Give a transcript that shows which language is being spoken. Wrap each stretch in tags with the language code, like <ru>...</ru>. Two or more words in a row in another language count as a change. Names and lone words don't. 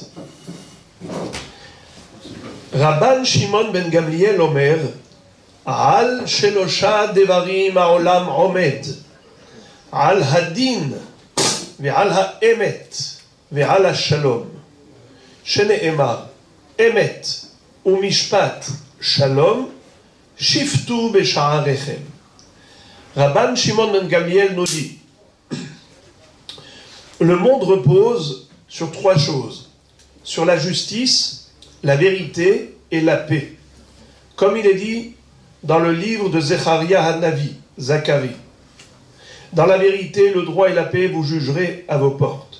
<he>רבן שמעון בן גמליאל אומר, על שלשה דברים העולם עומד, על הדין, ועל האמת, ועל השלום. שנאמר, אמת, ומשפט, שלום, שפטו בשעריכם.</he> <fr>Rabban Shimon ben Gamliel nous dit, le monde repose sur trois choses, sur la justice, la vérité et la paix. Comme il est dit dans le livre de Zecharia Hanavi, Zacharie. Dans la vérité, le droit et la paix, vous jugerez à vos portes.</fr>